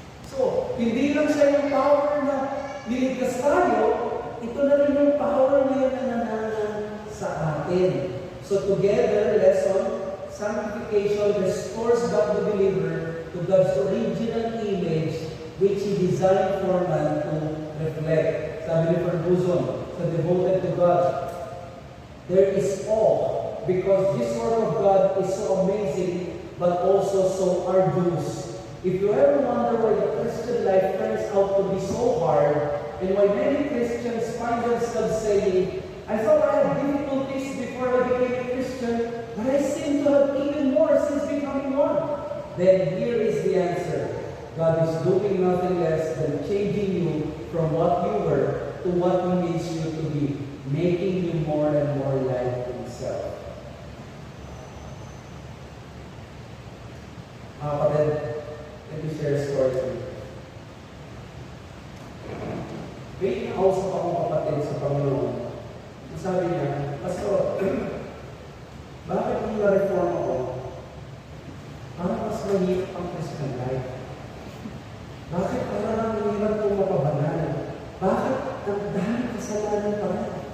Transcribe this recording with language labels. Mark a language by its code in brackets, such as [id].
[tl] So, hindi lang siya yung power na niligtas tayo, ito na rin yung power na yun na nananahan sa atin. [en] So, together, lesson, sanctification restores back the believer to God's original image which He designed for man to reflect. [tl] Sabi ni Ferguson, sa [en] Devoted to God, there is awe because this work of God is so amazing but also so arduous. If you ever wonder why the Christian life turns out to be so hard and why many Christians find themselves saying, I thought I had difficulties before I became a Christian, but I seem to have even more since becoming one. Then here is the answer. God is doing nothing less than changing you from what you were to what He needs you to be, making you more and more like Himself. Let me share a story with you. [tl] May nakausap akong kapatid sa Panginoon. Sabi niya, Pastor, bakit nung na-reform ako, parang mas mahirap ang Christian life? Bakit parang ang mahirap kong mapabanal? Bakit ang daming kasalanan pa rin?